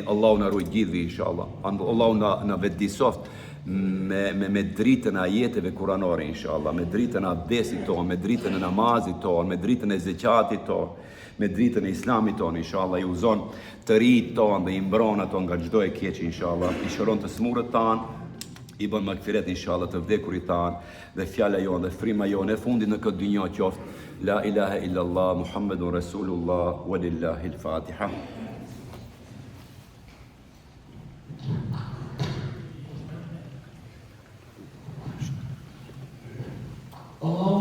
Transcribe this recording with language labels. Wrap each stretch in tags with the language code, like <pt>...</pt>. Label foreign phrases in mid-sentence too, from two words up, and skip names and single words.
<sq>Allahu na ruaj gjithëve inshallah. Allahu na vetdisoft me dritën e ajeteve kuranore inshallah, me dritën e abdesit ton, me dritën e namazit ton, me dritën e zeqatit ton, me dritën e islamit ton inshallah. I uzon të rit ton dhe i mbron ato nga çdo e keq inshallah. I shëron të smurët tan, i bën magfiret inshallah të vdekurit tan, dhe fjala jonë dhe frima jonë e fundit në këtë dynjë qoftë</sq> <ar>لا إله إلا الله، محمد رسول الله، ولله الفاتحة.</ar> <sq>Allah</sq>